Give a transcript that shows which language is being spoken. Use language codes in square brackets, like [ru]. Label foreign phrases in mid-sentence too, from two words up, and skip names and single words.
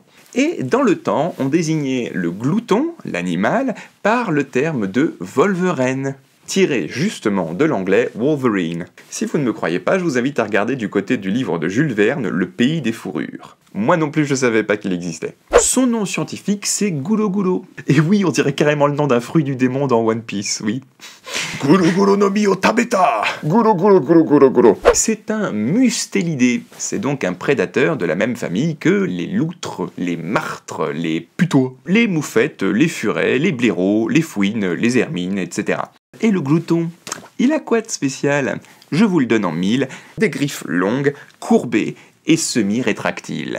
[fr] Et dans le temps, on désignait le glouton, l'animal, par le terme de volveren. tiré justement de l'anglais Wolverine. Si vous ne me croyez pas, je vous invite à regarder du côté du livre de Jules Verne, Le Pays des Fourrures. Moi non plus je savais pas qu'il existait. Son nom scientifique c'est Gulo Gulo. Et oui, on dirait carrément le nom d'un fruit du démon dans One Piece, oui. [ja] Gulo Gulo no mi o tabeta. Gulo Gulo Gulo Gulo Gulo. [fr] C'est un mustélidé. C'est donc un prédateur de la même famille que les loutres, les martres, les putois, les moufettes, les furets, les blaireaux, les fouines, les hermines, etc. Et le glouton, il a quoi de spécial? Je vous le donne en mille, des griffes longues, courbées et semi-rétractiles.